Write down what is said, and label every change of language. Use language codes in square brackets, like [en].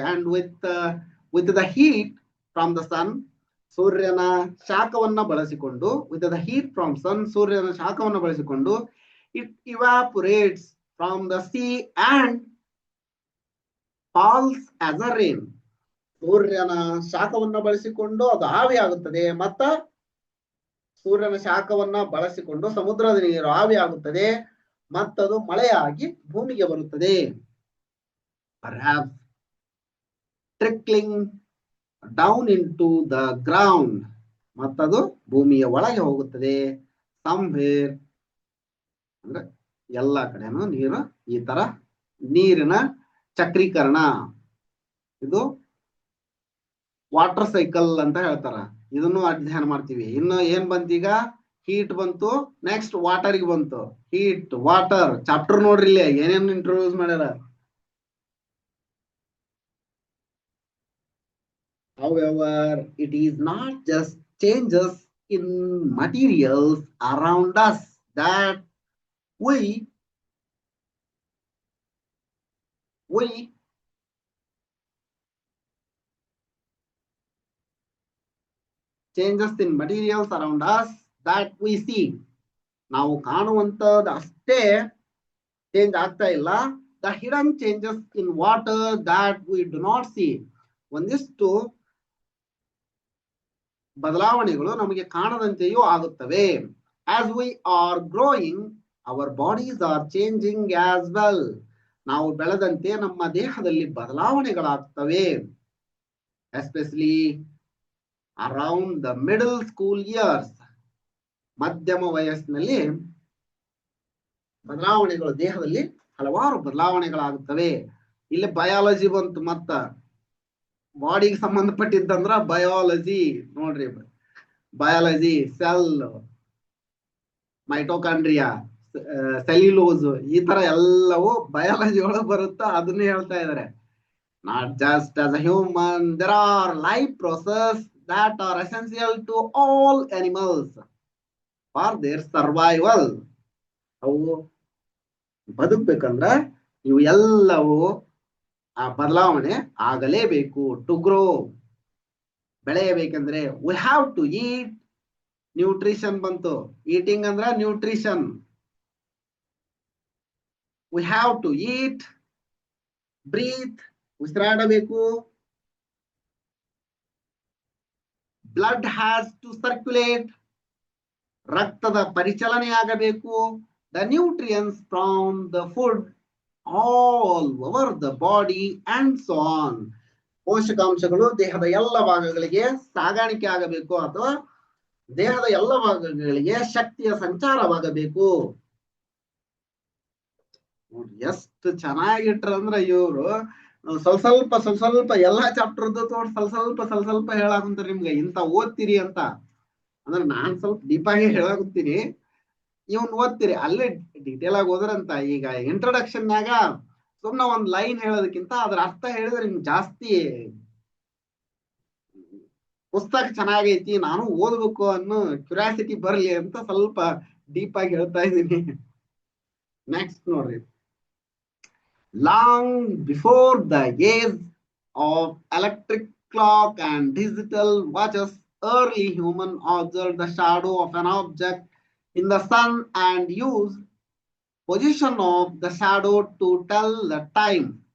[en] and with the heat from the sun, [kn] ಸೂರ್ಯನ ಶಾಖವನ್ನ ಬಳಸಿಕೊಂಡು, [en] with the heat from sun, [kn] ಸೂರ್ಯನ ಶಾಖವನ್ನು ಬಳಸಿಕೊಂಡು, [en] It evaporates from the sea and falls as a rain. [kn] ಸೂರ್ಯನ ಶಾಖವನ್ನ ಬಳಸಿಕೊಂಡು ಅದು ಆವಿ ಆಗುತ್ತದೆ, ಮತ್ತ ಸೂರ್ಯನ ಶಾಖವನ್ನ ಬಳಸಿಕೊಂಡು ಸಮುದ್ರದ ನೀರು ಆವಿ ಆಗುತ್ತದೆ, ಮತ್ತದು ಮಳೆಯಾಗಿ ಭೂಮಿಗೆ ಬರುತ್ತದೆ. [en] Perhaps trickling down into the ground, [kn] ಮತ್ತದು ಭೂಮಿಯ ಒಳಗೆ ಹೋಗುತ್ತದೆ. somewhere ಅಂದ್ರೆ ಎಲ್ಲ ಕಡೆನೂ ನೀರು. ಈ ತರ ನೀರಿನ ಚಕ್ರೀಕರಣ, ಇದು ವಾಟರ್ ಸೈಕಲ್ ಅಂತ ಹೇಳ್ತಾರ. ಇದನ್ನು ಅಧ್ಯಯನ ಮಾಡ್ತೀವಿ. ಇನ್ನು ಏನ್ ಬಂತೀಗ, ಹೀಟ್ ಬಂತು, ನೆಕ್ಸ್ಟ್ ವಾಟರ್ಗೆ ಬಂತು. ಹೀಟ್ ವಾಟರ್ ಚಾಪ್ಟರ್ ನೋಡ್ರಿ ಇಲ್ಲಿ ಏನೇನು ಇಂಟ್ರೊಡ್ಯೂಸ್ ಮಾಡ್ಯಾರ. [en] However, it is not just changes in materials around us that we changes in materials around us that we see. [kn] ನಾವು ಕಾಣುವಂತದ್ದು ಅಷ್ಟೇ ಚೇಂಜ್ ಆಗ್ತಾ ಇಲ್ಲ. [en] the hidden changes [kn] in water [en] that we do not see. [kn] ಒಂದಿಷ್ಟು ಬದಲಾವಣೆಗಳು ನಮಗೆ ಕಾಣದಂತೆಯೂ ಆಗುತ್ತವೆ. [en] As we are growing, our bodies are changing as well. [kn] ನಾವು ಬೆಳೆದಂತೆ ನಮ್ಮ ದೇಹದಲ್ಲಿ ಬದಲಾವಣೆಗಳಾಗ್ತವೆ. [en] Especially around the middle school years. [kn] ಮಧ್ಯಮ ವಯಸ್ಸಿನಲ್ಲಿ ಬದಲಾವಣೆಗಳು, ದೇಹದಲ್ಲಿ ಹಲವಾರು ಬದಲಾವಣೆಗಳಾಗುತ್ತವೆ. ಇಲ್ಲಿ ಬಯಾಲಜಿ ಬಂತು, ಮತ್ತ ಬಾಡಿಗೆ ಸಂಬಂಧಪಟ್ಟಿದ್ದಂದ್ರ ಬಯಾಲಜಿ ನೋಡ್ರಿ. ಬಯಾಲಜಿ, ಸೆಲ್, ಮೈಟೋಕಾಂಡ್ರಿಯಾ, ಸೆಲ್ಯುಲೋಸ್, ಈ ತರ ಎಲ್ಲವೂ ಬಯಾಲಜಿ ಒಳಗೆ ಬರುತ್ತಾ, ಅದನ್ನೇ ಹೇಳ್ತಾ ಇದ್ದಾರೆ. [en] Not just as a human, there are life process that are essential to all animals for their survival. [kn] ಅವು ಬದುಕಬೇಕಂದ್ರ ಇವು ಎಲ್ಲವೂ ಆ ಬದಲಾವಣೆ ಆಗಲೇಬೇಕು. [en] to grow, [kn] ಬೆಳೆಯಬೇಕಂದ್ರೆ [en] we have to eat. [kn] Nutrition ಬಂತು. ಈಟಿಂಗ್ ಅಂದ್ರ nutrition. [en] we have to eat, breathe, [kn] ಉಸಿರಾಡಬೇಕು. [en] blood has to circulate, [kn] ರಕ್ತದ ಪರಿಚಲನೆ ಆಗಬೇಕು. [en] The nutrients from the food all over the body and so on. [kn] ಪೋಷಕಾಂಶಗಳು ದೇಹದ ಎಲ್ಲ ಭಾಗಗಳಿಗೆ ಸಾಗಾಣಿಕೆ ಆಗಬೇಕು, ಅಥವಾ ದೇಹದ ಎಲ್ಲ ಭಾಗಗಳಿಗೆ ಶಕ್ತಿಯ ಸಂಚಾರವಾಗಬೇಕು. ಎಷ್ಟು ಚೆನ್ನಾಗಿಟ್ರಂದ್ರ ಇವರು ಸ್ವಲ್ಪ ಸ್ವಲ್ಪ ಎಲ್ಲಾ ಚಾಪ್ಟರ್ ಸ್ವಲ್ಪ ಹೇಳಾಕುಂತಾರ ನಿಮ್ಗೆ. ಇಂತ ಓದ್ತೀರಿ ಅಂತ ಅಂದ್ರೆ ನಾನ್ ಸ್ವಲ್ಪ ಡೀಪ್ ಆಗಿ ಹೇಳಾಕುತ್ತೀನಿ, ಇವನ್ ಓದ್ತೀರಿ. ಅಲ್ಲೇ ಡೀಟೇಲ್ ಆಗಿ ಹೋದ್ರಂತ. ಈಗ ಇಂಟ್ರೊಡಕ್ಷನ್ ನಾಗ ಸುಮ್ನ ಒಂದ್ ಲೈನ್ ಹೇಳೋದಕ್ಕಿಂತ ಅದ್ರ ಅರ್ಥ ಹೇಳಿದ್ರೆ ನಿಮ್ಗೆ ಜಾಸ್ತಿ ಪುಸ್ತಕ ಚೆನ್ನಾಗೈತಿ, ನಾನು ಓದ್ಬೇಕು ಅನ್ನೋ ಕ್ಯೂರಿಯಾಸಿಟಿ ಬರ್ಲಿ ಅಂತ ಸ್ವಲ್ಪ ಡೀಪ್ ಆಗಿ ಹೇಳ್ತಾ ಇದ್ದೀನಿ. ನೆಕ್ಸ್ಟ್ ನೋಡ್ರಿ. [en] Long before the age of electric clock and digital watches, early human observed the shadow of an object in the sun and used position of the shadow to tell the time.